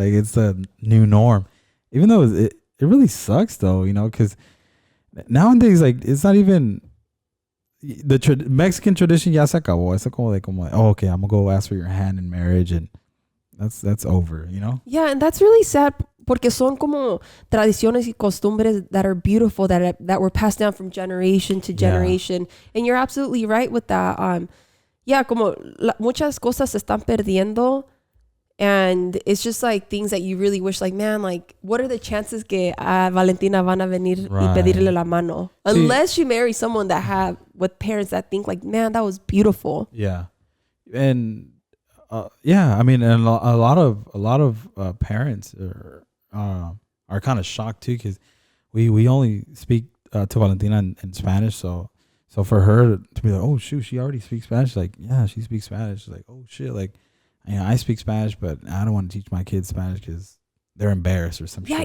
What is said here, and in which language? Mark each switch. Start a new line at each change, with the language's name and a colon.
English: Like it's the new norm, even though it really sucks though, because nowadays, like, it's not even the Mexican tradition.
Spanish: Ya se acabó.
English: It's like, oh, okay, I'm gonna go ask for your hand in marriage, and that's over. Yeah, and that's really sad.
Spanish: porque son como tradiciones y costumbres
English: that are beautiful that were passed down from generation to generation. And you're absolutely right with that.
Spanish: Como muchas cosas se están perdiendo.
English: And it's just like things that you really wish, like, man, like, what are the chances
Spanish: que a Valentina van a venir y pedirle la mano?
English: Unless you marry someone that have with parents that think like, man, that was beautiful. Yeah. And I mean, and a lot of parents are kind of shocked too, because we only speak to Valentina in Spanish, so for her to be like, oh shoot, she already speaks Spanish, like, yeah, she speaks Spanish, like, oh shit, like, I speak Spanish, but I don't want to teach my kids Spanish because they're embarrassed or something.